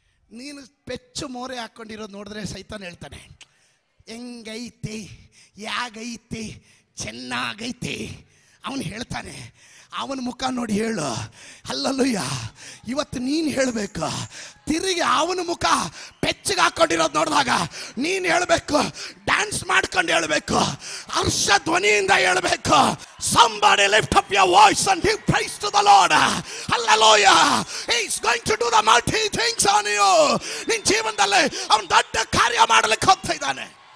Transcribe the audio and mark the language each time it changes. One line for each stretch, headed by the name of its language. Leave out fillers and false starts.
Kannada: ನೀನು ಪೆಚ್ಚು ಮೋರೆ ಹಾಕೊಂಡಿರೋದು ನೋಡಿದ್ರೆ ಸೈತಾನ ಹೇಳ್ತಾನೆ, ಹೆಂಗೈತಿ, ಯಾಗೈತಿ, ಚೆನ್ನಾಗೈತಿ. ಅವನು ಹೇಳ್ತಾನೆ, ಅವನ ಮುಖ ನೋಡಿ ಹೇಳು. ಅಲ್ಲಲ್ಲೂಯ್ಯ, ಇವತ್ತು ನೀನು ಹೇಳಬೇಕು. ತಿರುಗಿ ಅವನ ಮುಖ ಪೆಚ್ಚಿಗೆ ಹಾಕೊಂಡಿರೋದು ನೋಡಿದಾಗ ನೀನು ಹೇಳಬೇಕು, ಡ್ಯಾನ್ಸ್ ಮಾಡ್ಕೊಂಡು ಹೇಳಬೇಕು, ಹರ್ಷ ಧ್ವನಿಯಿಂದ ಹೇಳಬೇಕು.
English: Somebody lift up your voice and give praise to the Lord. Hallelujah. He is going to do the mighty things on you.
Kannada: ನಿನ್ನ ಜೀವನದಲ್ಲಿ ಅವನು ದೊಡ್ಡ ಕಾರ್ಯ ಮಾಡಲಿಕ್ಕೆ ಹೋಗ್ತಾ ಇದ್ದಾನೆ.